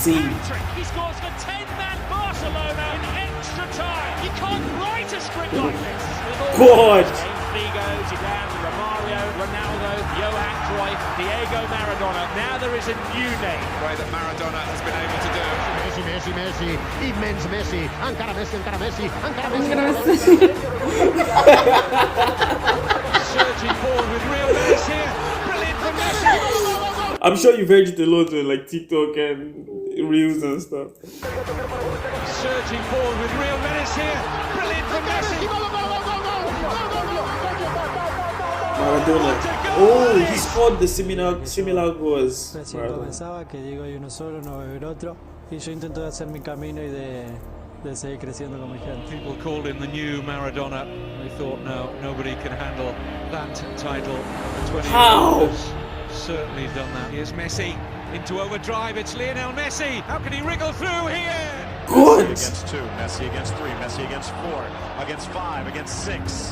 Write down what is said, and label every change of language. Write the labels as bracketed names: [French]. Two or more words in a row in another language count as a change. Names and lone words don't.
[English] hat-trick. He scores for 10-man Barcelona in extra time. You can't write a script like this. God. Figo, Zidane, Romario, Ronaldo, Johan Cruyff, Diego Maradona. Now there is a new name. The way that Maradona has been able to do. [Catalan] Messi, immens Messi, encara Messi, encara Messi, encara [English] Surging forward with real pace here. Brilliant from Messi. I'm sure you've heard it a lot on like TikTok and Reels and stuff. Surging forward with real menace here. Brilliant from Messi. Maradona. Oh, he scored the similar goals. [Spanish] Recién Maradona. comenzaba, que digo hay uno solo, no va a haber otro. Y yo intento de hacer mi camino y de seguir creciendo como gente. [English] People called him the new Maradona. They thought, no, nobody can handle that title. 20 How? has certainly done that. Here's Messi into overdrive. It's Lionel Messi. How can he wriggle through here? Good. Against 2, Messi against 3, Messi against 4, against 5, against 6.